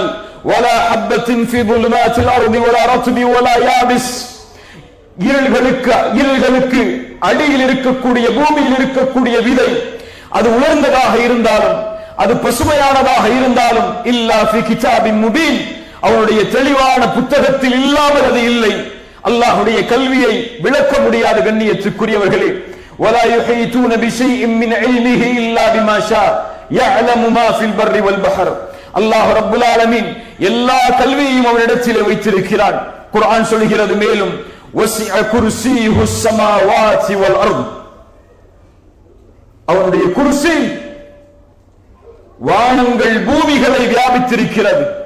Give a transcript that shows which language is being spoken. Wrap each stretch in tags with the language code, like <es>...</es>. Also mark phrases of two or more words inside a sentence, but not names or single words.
<ar>ولا حبة في ظلمات الأرض ولا رطب ولا يابس,</ar> <ta>இருள்களுக்கு அடியில் இருக்கக்கூடிய பூமியில் இருக்கக்கூடிய விதை அது உயர்ந்ததாக இருந்தாலும் அது பசுமையானதாக இருந்தாலும்</ta> <ar>إلا في كتاب مبين,</ar> <ta>அவனுடைய தெளிவான புத்தகத்தில் இல்லாமல் அது இல்லை. அல்லாஹ்வுடைய கல்வியை விளக்க முடியாத கண்ணியத்துக்குரியவர்களே,</ta> <ar>ولا يحيطون بشيء من علمه الا بما شاء يعلم ما في البر والبحر.</ar> <ta>அல்லாஹ்</ta> <ar>رب العالمين</ar> <ta>எல்லா கல்வியையும் அவனிடத்தில் வைத்திருக்கிறான். குர்ஆன் சொல்கிறது மேலும்</ta> <ar>وسع كرسيه السماوات والأرض,</ar> <ta>அவனுடைய குர்சி வானங்கள் பூமிகளை வியாபித்திருக்கிறது.</ta>